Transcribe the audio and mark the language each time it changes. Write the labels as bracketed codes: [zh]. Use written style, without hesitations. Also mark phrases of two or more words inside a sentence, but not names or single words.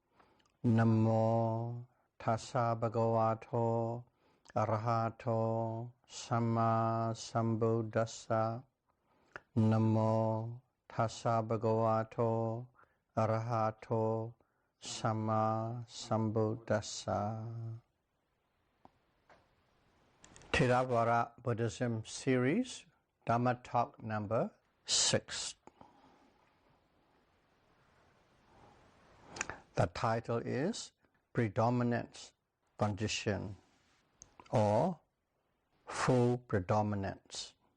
[pi] Namo tassa bhagavato arahato samma sambuddhassa. Namo tassa bhagavato arahato samma sambuddhassa. [en] Theravada Buddhism series, Dhamma talk number 6. The title is Predominance Condition or Full Predominance.